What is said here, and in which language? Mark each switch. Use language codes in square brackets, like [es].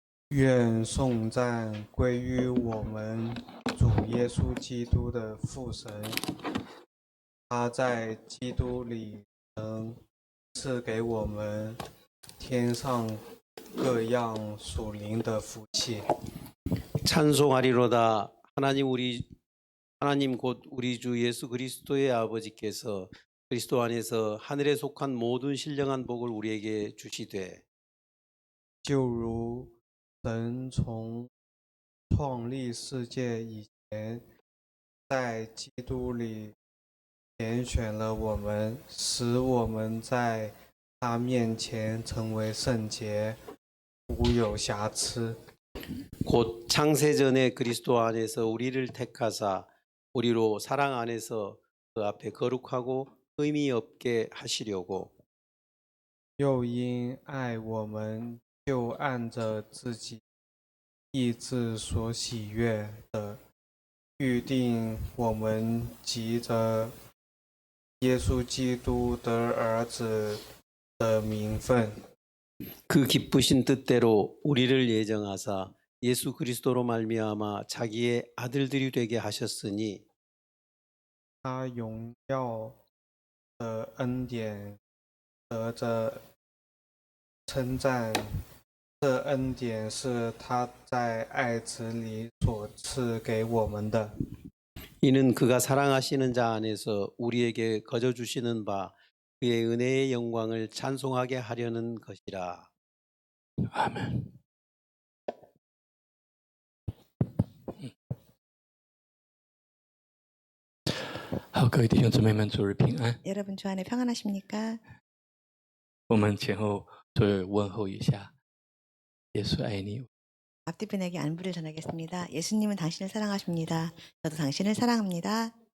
[zh] 愿颂赞归于我们主耶稣基督的父神，他在基督里能赐给我们天上各样属灵的福气。 [ko] 찬송하리로다. 하나님 곧 우리 주 예수 그리스도의 아버지께서 그리스도 안에서 하늘에 속한 모든 신령한 복을 우리에게 주시되 [zh] 就如神从创立世界以前，在基督里拣选了我们，使我们在他面前成为圣洁，无有瑕疵。 [ko] 곧 창세전에 그리스도 안에서 우리를 택하사 우리로 사랑 안에서 그 앞에 거룩하고 의미 없게 하시려고 [zh] 又因爱我们，就按着自己意志所喜悦的，预定我们藉着耶稣基督得儿子的名分。 [ko] 그 기쁘신 뜻대로 우리를 예정하사 예수 그리스도로 말미암아 자기의 아들들이 되게 하셨으니 [zh] 他荣耀的恩典得着称赞，这恩典是他在爱子里所赐给我们的。 [ko] 이는 그가 사랑하시는 자 안에서 우리에게 거저 주시는 바 그의 은혜의 영광을 찬송하게 하려는 것이라. 아멘. [zh] 好，各位弟兄姊妹们，主日平安。 [ko] 여러분 주 안에 평안하십니까? [zh] 我们前后都问候一下，耶稣爱你。 [ko] 앞뒤편에게 안부를 전하겠습니다. 예수님은 당신을 사랑하십니다. 저도 당신을 사랑합니다.